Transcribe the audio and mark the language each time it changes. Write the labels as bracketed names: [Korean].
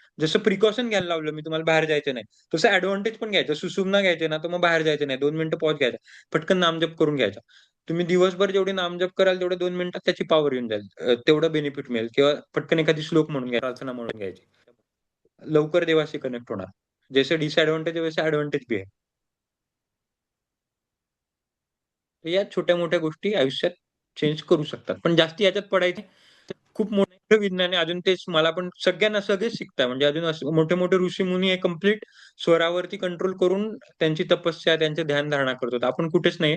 [Marathi] जसं प्रिकॉशन घ्यायला लावलं मी तुम्हाला बाहेर जायचं नाही. तसं ॲडव्हांटेज पण घ्यायचं. सुषुम्ना घ्यायची ना, तर मग बाहेर जायचं नाही. 2 मिनिटं पॉज घ्यायचा. पटकन नामजप करून घ्यायचा. तुम्ही दिवसभर जेवढे नामजप कराल तेवढे 2 मिनिटात त्याची पॉवर येऊन जाईल. तेवढं बेनिफिट मिळेल किंवा पटकन एखादी श्लोक म्हणून घ्या, प्रार्थना म्हणून घ्यायची. लवकर देवाशी कनेक्ट होणार. [Hindi] जैसे डिसएडव्हांटेज है वैसे एडव्हांटेज भी है. [Marathi] तर या छोट्या-मोठ्या गोष्टी आयुष्यात चेंज करू शकतात. पण जास्ती याच्यात पडायचे खूप मोठं विज्ञान आहे. अजून तेच मला पण सगळ्यांना सगळेच शिकताय. म्हणजे अजून असं मोठे-मोठे ऋषीमुनी हे कंप्लीट स्वरावरती कंट्रोल करून त्यांची तपस्या, त्यांचे ध्यानधारणा करत आपण कुठेच नाही.